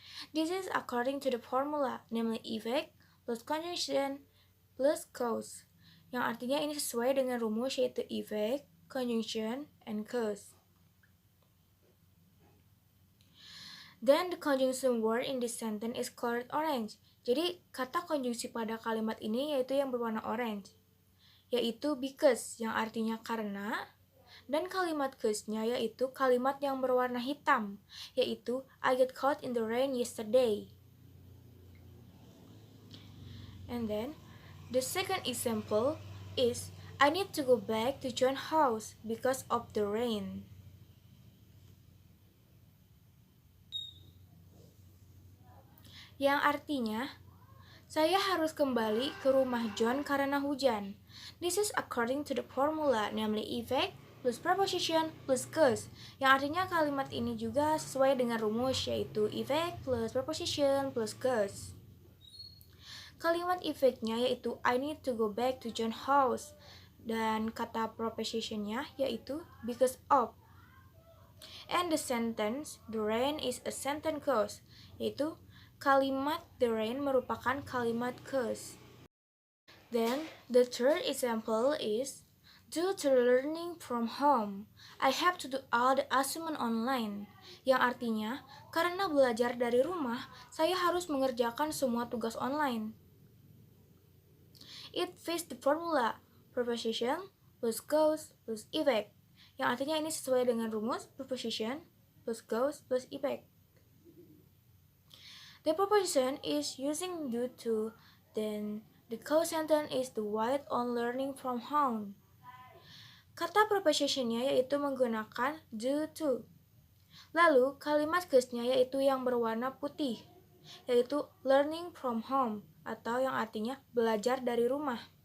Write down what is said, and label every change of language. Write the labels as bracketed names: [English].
[English] This is according to the formula, namely effect plus conjunction plus cause, [Indonesian] yang artinya ini sesuai dengan rumus yaitu [English] effect, conjunction, and cause. Then the conjunction word in this sentence is colored orange. [Indonesian] Jadi kata konjungsi pada kalimat ini yaitu yang berwarna orange, yaitu because yang artinya karena, dan kalimat cause-nya yaitu kalimat yang berwarna hitam, yaitu [English] I got caught in the rain yesterday. And then the second example is I need to go back to John's house because of the rain. [Indonesian] Yang artinya, saya harus kembali ke rumah John karena hujan. [English] This is according to the formula, namely effect plus preposition plus cause. [Indonesian] Yang artinya kalimat ini juga sesuai dengan rumus, yaitu effect plus preposition plus cause. Kalimat effect-nya yaitu [English] I need to go back to John's house. [Indonesian] Dan kata preposition-nya yaitu because of. [English] And the sentence, the rain is a sentence clause, [Indonesian] yaitu kalimat [English] the rain [Indonesian] merupakan kalimat cause. [English] Then, the third example is due to learning from home, I have to do all the assignment online. [Indonesian] Yang artinya, karena belajar dari rumah, saya harus mengerjakan semua tugas online. [English] It fits the formula, preposition plus cause plus effect. [Indonesian] Yang artinya ini sesuai dengan rumus preposition plus cause plus effect. [English] The preposition is using due to, then the cause sentence is the white on learning from home. [Indonesian] Kata prepositionnya yaitu menggunakan due to. Lalu kalimat cause-nya yaitu yang berwarna putih, yaitu [English] learning from home [Indonesian] atau yang artinya belajar dari rumah.